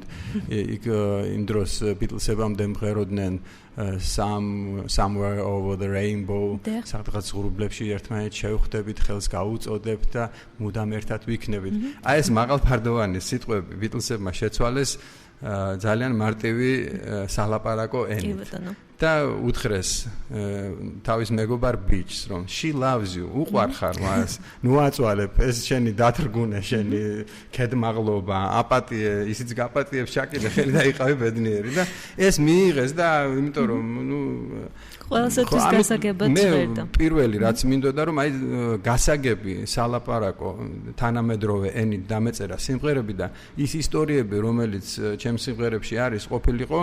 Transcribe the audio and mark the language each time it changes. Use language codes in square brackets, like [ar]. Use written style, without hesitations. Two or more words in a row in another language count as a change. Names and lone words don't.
[ka] იქ იმ დროს ბიტლსებამდე მღეროდნენ Somewhere Over the Rainbow, სადღაც ღრუბლებში ერთმანეთს შევხვდებით, ხელს გაუწოდებთ და მუდამ ერთად ვიქნებით. აი ეს მაღალფარდოვანი სიტყვები ბიტლსებმა შეცვალეს ძალიან მარტივი სალაპარაკო ენით. და უთხრეს თავის მეგობარ ბიჭს რომ [en] she loves you, [ka] უყვარხარ მას, ნუ აწვალებ, ეს შენი დათრგუნე, შენი ქედმაღლობა, აპატიე, ისიც გაპატიებს შაკიდე, ხელი დაიყავი ბედნიერი და ეს მიიღეს და იმიტომ რომ ნუ ყველასათვის გასაგებად წერდა. მე პირველი რაც მინდოდა რომ აი გასაგები სალაპარაკო თანამედროვე ენით დამეწერა სიმღერები და ის ისტორიები რომელიც ჩემს სიმღერებში არის ყოფილიყო